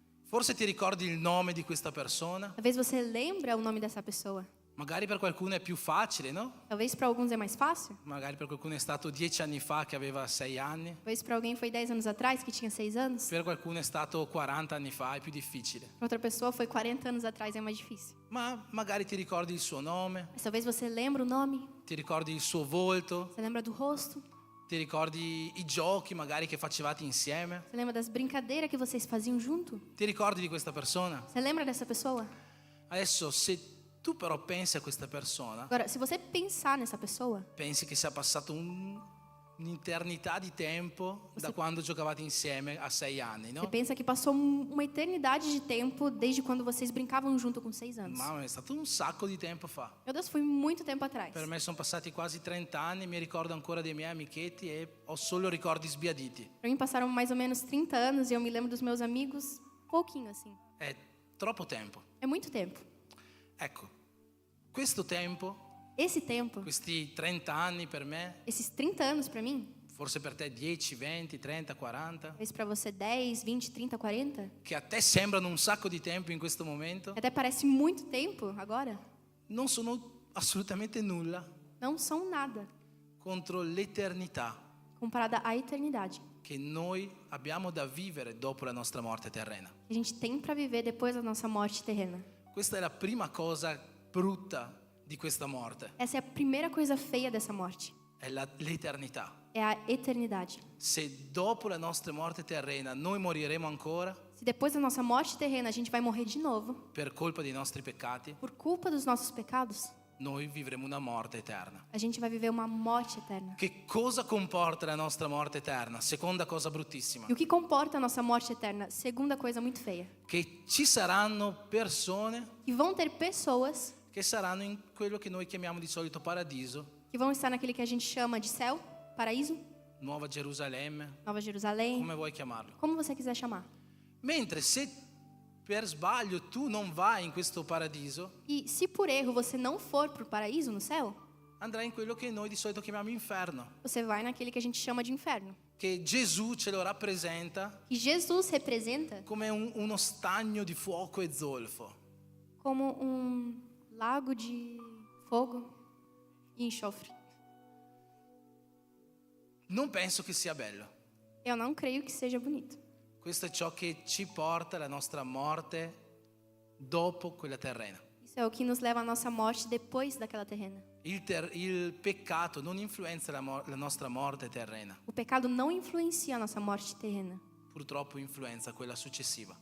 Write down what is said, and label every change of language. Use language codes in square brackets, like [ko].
[it] Forse ti ricordi il nome di questa persona, [pt] Talvez você lembra o nome dessa pessoa, [it] Magari per qualcuno è più facile, no? [pt] Talvez para alguns é mais fácil. [it] Magari per qualcuno è stato 10 anni fa che aveva 6 anni. [pt] Talvez para alguém foi 10 anos atrás que tinha 6 anos. [it] Per qualcuno è stato 40 anni fa, è più difficile. [pt] Para outra pessoa foi 40 anos atrás, é mais difícil. [it] Ma magari ti ricordi il suo nome, [pt] Mas talvez você lembra o nome, [it] ti ricordi il suo volto, [pt] você lembra do rosto, [it] ti ricordi i giochi magari che facevate insieme. [pt] você lembra das brincadeiras que vocês faziam junto. [it] Ti ricordi di questa persona? [pt] Você lembra dessa pessoa? [it] Adesso se tu però pensi a questa persona, [pt] Agora, se você pensar nessa pessoa, [it] pensi che sia passato un'eternità di tempo da quando giocavate insieme a 6 anni, [pt] você [it] no? [pt] pensa que passou uma eternidade de tempo desde quando vocês brincavam junto com 6 anos. [it] Ma è stato un sacco di tempo fa. [pt] Meu Deus, foi muito tempo atrás. [it] Per me sono passati quasi 30 anni, mi ricordo ancora dei miei amichetti e ho solo ricordi sbiaditi. [pt] Para mim passaram mais ou menos 30 anos e eu me lembro dos meus amigos pouquinho assim. [it] È troppo tempo. [pt] É muito tempo. [it] Ecco, questo tempo, [pt] Esse tempo, [it] questi 30 anni per me, [pt] esses 30 anos para mim, [it] forse per te 10, 20, 30, 40, [pt] talvez para você 10, 20, 30, 40, [it] che a te sembrano un sacco di tempo in questo momento, [pt] até parece muito tempo agora, [it] non sono assolutamente nulla [pt] não são nada [it] contro l'eternità [pt] comparada à eternidade [it] che noi abbiamo da vivere dopo la nostra morte terrena. [pt] que a gente tem para viver depois da nossa morte terrena. [it] Questa è la prima cosa brutta di questa morte, [pt] Essa é a primeira coisa feia dessa morte, [it] è l'eternità. [pt] é a eternidade. [it] Se dopo la nostra morte terrena noi moriremo ancora [pt] Se depois da nossa morte terrena a gente vai morrer de novo [it] per colpa dei nostri peccati, [pt] por culpa dos nossos pecados, [it] noi vivremo una morte eterna. [pt] a gente vai viver uma morte eterna. [it] Che cosa comporta la nostra morte eterna? Seconda cosa bruttissima. [pt] E o que comporta a nossa morte eterna? Segunda coisa muito feia. [it] Che ci saranno persone [pt] Que vão ter pessoas [it] che saranno in quello che noi chiamiamo di solito paradiso, [pt] que vão estar naquele que a gente chama de céu, paraíso, [it] Nuova Gerusalemme, [pt] Nova Jerusalém, [it] come vuoi chiamarlo. [pt] como você quiser chamar. [it] Mentre se per sbaglio tu non vai in questo paradiso, [pt] E se por erro você não for para o paraíso, no céu, [it] andrai in quello che noi di solito chiamiamo inferno, [pt] você vai naquele que a gente chama de inferno. [it] che Gesù ce lo rappresenta [pt] E Jesus representa [it] come uno stagno di fuoco e zolfo. [pt] como lago de fogo e enxofre. [it] Non penso che sia bello. [pt] Eu não creio que seja bonito. [it] Questo è ciò che ci porta alla nostra morte dopo quella terrena. [pt] Isso é o que nos leva à nossa morte depois daquela terrena. [it] Il peccato non influenza la nostra morte terrena, [pt] O pecado não influencia a nossa morte terrena. [it] purtroppo influenza quella successiva.